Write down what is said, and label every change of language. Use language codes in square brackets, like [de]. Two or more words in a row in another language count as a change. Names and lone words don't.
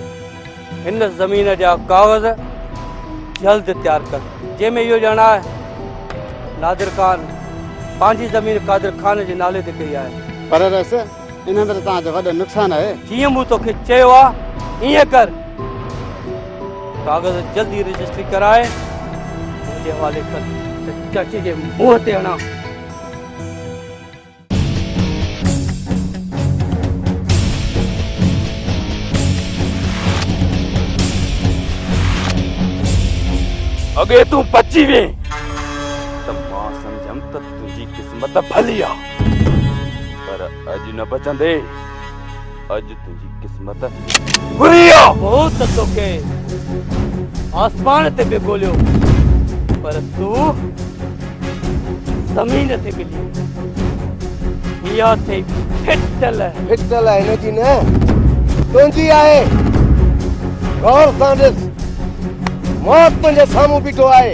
[sd] हिन ज़मीन जा कागज़ जल्द तयारु कर जंहिंमें इहो ॼाण आहे नादिर ख़ान पंहिंजी ज़मीन कादिर ख़ान जे नाले ते कई आहे। पर वैसे इन में तव्हांजो वॾो नुक़सानु आहे। जीअं मूं तोखे चयो आहे ईअं कर। कागज़ जल्दी रजिस्ट्री कराए मुंहिंजे हवाले कर त चाचे जे मुंहं ते हणा। अगे तू बची वे त मां समझम त तुझी किस्मत भली आ पर अज न बचंदे। अज तुझी किस्मत बुरी आ। हो त तोखे आसमान ते बि ॻोल्हियो पर तू ज़मीन ते मिली। इहा थी फिटल फिटल हिनजी न तुंहिंजी आहे। गौर सां ॾिस मौत तुंहिंजे साम्हूं बीठो आहे।